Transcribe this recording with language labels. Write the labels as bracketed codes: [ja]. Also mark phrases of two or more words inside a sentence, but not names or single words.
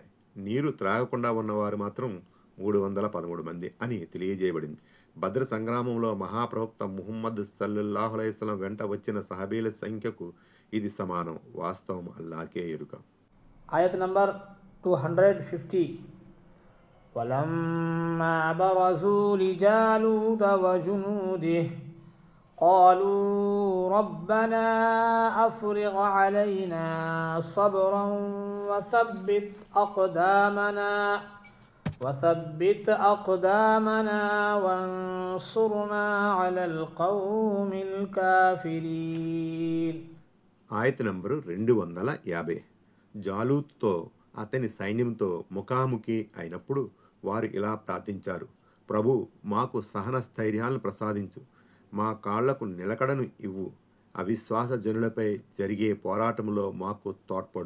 [te] నీరు త్రాగకుండా ఉన్నవారు మాత్రం 313 మంది అని తెలియజేయబడింది. బద్ర సంగ్రామంలో మహాప్రవక్త ముహమ్మద్ [ar] صلى الله عليه وسلم [te] వెంట వచ్చిన సహబీల సంఖ్యకు ఇది సమానం. వాస్తవం అల్లాకే ఎరుక. ఆయత్ నంబర్ 250. [ar] ولما برزوا لجالوت وجنوده قالوا ربنا أفرغ علينا صبرا وثبت أقدامنا وانصرنا على القوم الكافرين. [te] ఆయత నంబరు 250. జాలూత్తో అతని సైన్యంతో ముఖాముఖి అయినప్పుడు వారు ఇలా ప్రార్థించారు, ప్రభు, మాకు సహన స్థైర్యాలను ప్రసాదించు, మా కాళ్లకు నిలకడను ఇవ్వు, అవిశ్వాస జనులపై జరిగే పోరాటంలో మాకు తోడ్పడు.